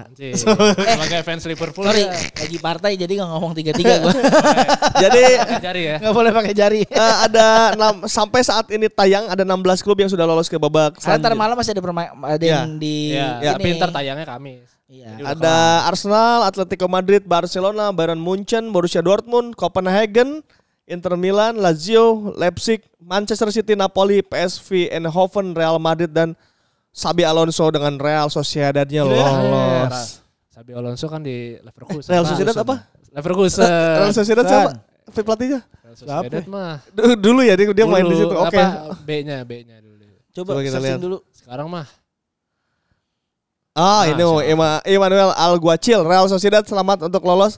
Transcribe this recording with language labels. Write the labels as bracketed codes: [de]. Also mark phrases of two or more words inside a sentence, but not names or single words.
[id] Sebagai fans Liverpool Sorry, ya. lagi partai jadi nggak ngomong 3-3 gua. Jadi Pakai jari ya. Nggak boleh pakai jari. sampai saat ini tayang ada 16 klub yang sudah lolos ke babak Karena ntar selanjutnya. malam masih ada ada Iya. yang di Iya, tapi ini. ntar tayangnya Kamis. Iya. Jadi udah Ada Arsenal, Atletico Madrid, Barcelona, Bayern Munchen, Borussia Dortmund, Copenhagen, Inter Milan, Lazio, Leipzig, Manchester City, Napoli, PSV Eindhoven, Real Madrid dan Xabi Alonso dengan Real Sociedadnya lolos. Xabi Alonso kan di Leverkusen. Real Sociedad apa? Leverkusen. Real Sociedad siapa? Pelatihnya? Real Sociedad mah. Dulu ya dia main di situ. Oke. B-nya dulu. Coba kita searching lihat dulu. Sekarang mah. Ini Emmanuel Alguacil, Real Sociedad selamat untuk lolos.